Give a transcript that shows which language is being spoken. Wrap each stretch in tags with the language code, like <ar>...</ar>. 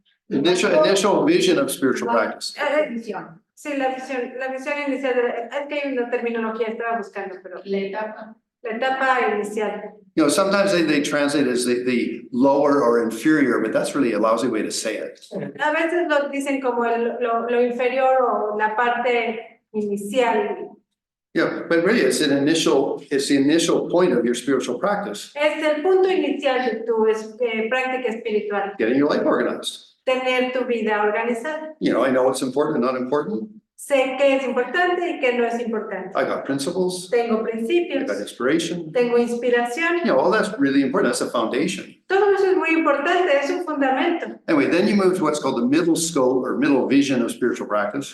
<en>Initial vision of spiritual practice.</en> <es>Sí, la visión inicial, es que hay una terminología, estaba buscando, pero la etapa inicial.</es> <en>Sometimes they translate as the lower or inferior, but that's really a lousy way to say it.</en> <es>A veces lo dicen como lo inferior o la parte inicial.</es> <en>But really it's the initial point of your spiritual practice.</en> <es>Es el punto inicial de tu práctica espiritual.</es> <en>Getting your life organized.</en> <es>Tener tu vida organizada.</es> <en>I know what's important and not important.</en> <es>Sé qué es importante y qué no es importante.</es> <en>I got principles.</en> <es>Tengo</es> <en>I</en> <es>principios.</es> <en>got inspiration.</en> <es>Tengo inspiración.</es> <en>All that's really important. That's a foundation.</en> <es>Todo eso es muy importante, es un fundamento.</es> <en>Anyway, then you move to what's called the middle scope or middle vision of spiritual practice.</en>